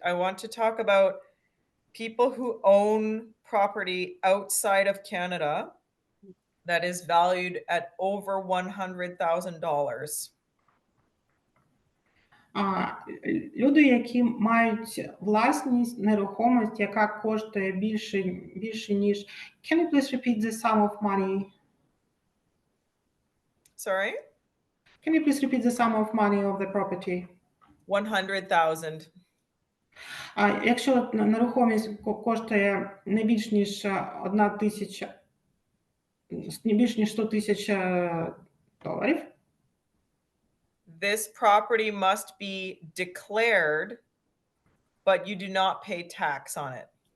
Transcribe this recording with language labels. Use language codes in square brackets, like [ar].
[en] I want to talk about people who own property outside of Canada that is valued at over $100,000. [uk] Люди, які мають власність, нерухомість, яка коштує більше ніж... [en] Can you please repeat the sum of money? Sorry? Can you please repeat the sum of money of the property? 100,000. [uk] А якщо нерухомість коштує не більш ніж 1 тисяча, не більш ніж 100 тисяч доларів, [en] this property must be declared, but you do not pay tax on it.